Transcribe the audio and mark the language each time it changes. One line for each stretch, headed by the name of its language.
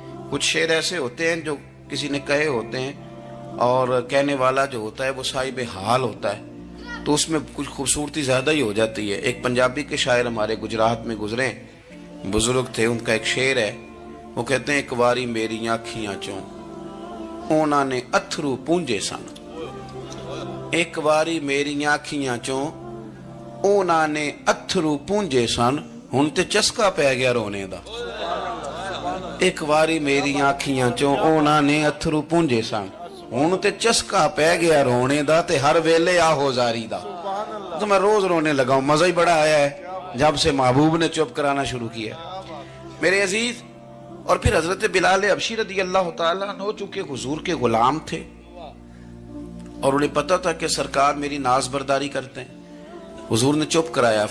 Urdu: کچھ شعر ایسے ہوتے ہیں جو کسی نے کہے ہوتے ہیں، اور کہنے والا جو ہوتا ہے وہ صاحب حال ہوتا ہے، تو اس میں کچھ خوبصورتی زیادہ ہی ہو جاتی ہے. ایک پنجابی کے شاعر ہمارے گجرات میں گزرے، بزرگ تھے، ان کا ایک شعر ہے. وہ کہتے ہیں
Punjabi: ایک واری میری آنکھیاں چوں اونا نے اتھرو پونجے سن. ایک واری میری آنکھیاں چوں اونا نے اتھرو پونجے سن، ہن تے چسکا پہ گیا رونے دا. ایک واری میری آنکھیاں چوں اونا نے اتھرو پونجے سن، ہن تے چسکا پہ گیا رونے دا، تے ہر ویلے آہو زاری دا.
Urdu: تو میں روز رونے لگا ہوں. مزہ ہی بڑا آیا ہے جب سے محبوب نے چپ کرانا شروع کیا میرے عزیز. اور پھر حضرت بلال حبشی رضی اللہ تعالیٰ عنہ چونکہ حضور کے غلام تھے، اور انہیں پتہ تھا کہ سرکار میری ناز برداری کرتے ہیں. حضور نے چپ کرایا.